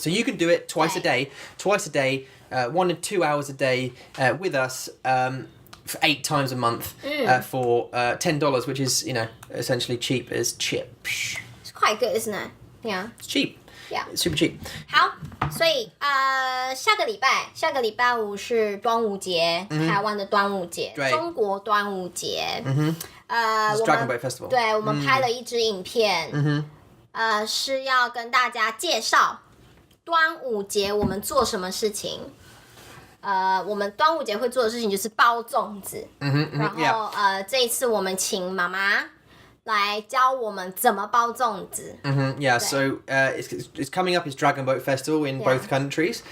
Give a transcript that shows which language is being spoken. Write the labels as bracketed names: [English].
[English] So you can do it twice a day, 1 to 2 hours a day with us. For 8 times a month for $10, which is, essentially cheap as chips. It's quite good, isn't it? Yeah. It's cheap. Yeah. It's super cheap. [Chinese] 好，所以下个礼拜五是端午节，台湾的端午节，中国端午节。 [English] It's Dragon Boat Festival. [Chinese] 对，我们拍了一支影片，是要跟大家介绍端午节我们做什么事情。我们端午节会做的事情就是包粽子，然后这一次我们请妈妈来教我们怎么包粽子。 [English] Yeah, so it's coming up. It's Dragon Boat Festival in both countries.